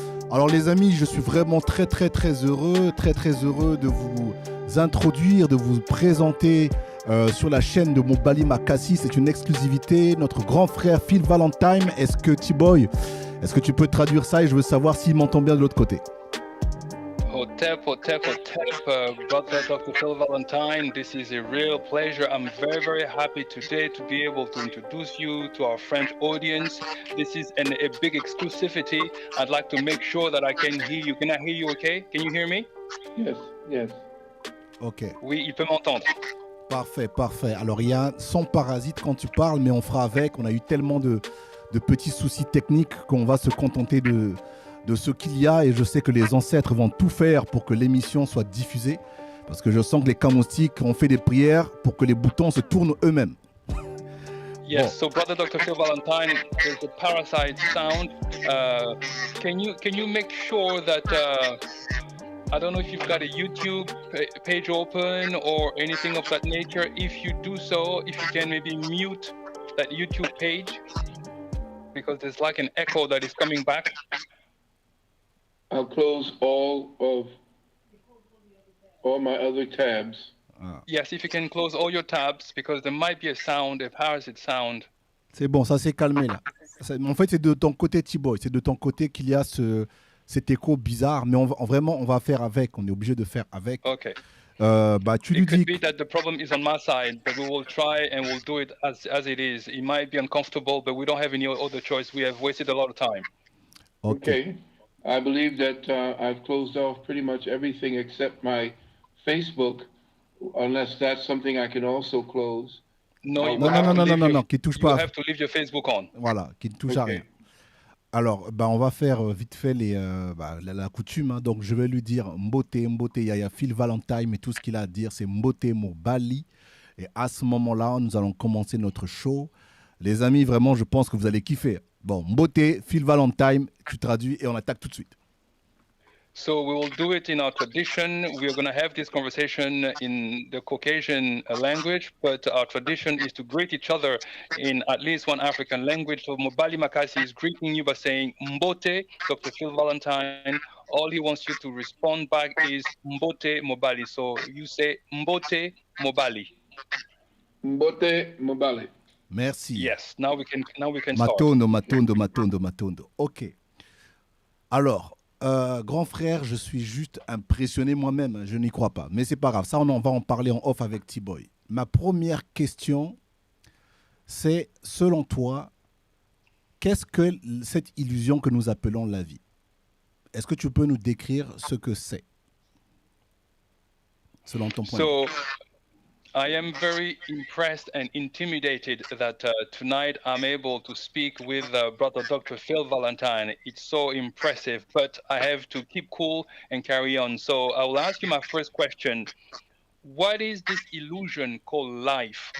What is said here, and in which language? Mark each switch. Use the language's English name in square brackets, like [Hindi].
[French] Alors les amis, je suis vraiment très heureux de vous introduire, de vous présenter sur la chaîne de Mobali Makassi. C'est une exclusivité. Notre grand frère Phil Valentine. Est-ce que T-Boy, est-ce que tu peux traduire ça et je veux savoir s'il m'entend bien de l'autre côté. [English] Hotep, brother Dr. Phil Valentine, this is a real pleasure. I'm very happy today to be able to introduce you to our French audience. This is a big exclusivity. I'd like to make sure that I can hear you. Can I hear you okay? Can you hear me? Yes. Ok. [French] Oui, il peut m'entendre. Parfait. Alors, il y a un son parasite quand tu parles, mais on fera avec. On a eu tellement de petits soucis techniques qu'on va se contenter de ce qu'il y a. Et je sais que les ancêtres vont tout faire pour que l'émission soit diffusée. Parce que je sens que les camoustiques ont fait des prières pour que les boutons se tournent eux-mêmes. [English] Yes, so brother Dr. Phil Valentine, there's a parasite sound. Can you make sure that... I don't know if you've got a YouTube page open or anything of that nature. If you do so, if you can maybe mute that YouTube page, because there's like an echo that is coming back. I'll close all my other tabs. Yes, if you can close all your tabs, because there might be a sound, a parasite sound. [French] C'est bon, ça s'est calmé là. En fait, c'est de ton côté, T-Boy. C'est de ton côté qu'il y a cet écho bizarre, mais on va faire avec. On est obligé de faire avec. [English] Okay. [French] Tu lui dis. [English] It could be that the problem is on my side, but we will try and we'll do it as it is. It might be uncomfortable, but we don't have any other choice. We have wasted a lot of time. Okay. I believe that I've closed off pretty much everything except my Facebook, unless that's something I can also close. [French] Non, qui touche pas. [English] You have to leave your Facebook on. [French] Voilà, qui ne touche à rien. Alors, on va faire vite fait la coutume. Hein. Donc, je vais lui dire Mbote, Yaya Phil Valentine, et tout ce qu'il a à dire, c'est Mbote Mobali. Et à ce moment-là, nous allons commencer notre show. Les amis, vraiment, je pense que vous allez kiffer. Bon, Mbote, Phil Valentine, tu traduis et on attaque tout de suite. [English] So we will do it in our tradition. We are going to have this conversation in the Caucasian language, but our tradition is to greet each other in at least one African language. So Mobali Makasi is greeting you by saying Mbote, Dr. Phil Valentine. All he wants you to respond back is Mbote Mobali. So you say Mbote Mobali. [Lingala] Mbote Mobali. [French] Merci. [English] Yes, now we can [Lingala] Matondo. Ok. [French] Alors, grand frère, je suis juste impressionné moi-même, je n'y crois pas. Mais c'est pas grave, ça on va en parler en off avec T-Boy. Ma première question, c'est selon toi, qu'est-ce que cette illusion que nous appelons la vie? Est-ce que tu peux nous décrire ce que c'est? Selon ton point de vue. [English] I am very impressed and intimidated that tonight I'm able to speak with brother Dr. Phil Valentine. It's so impressive, but I have to keep cool and carry on. So I will ask you my first question. What is this illusion called life?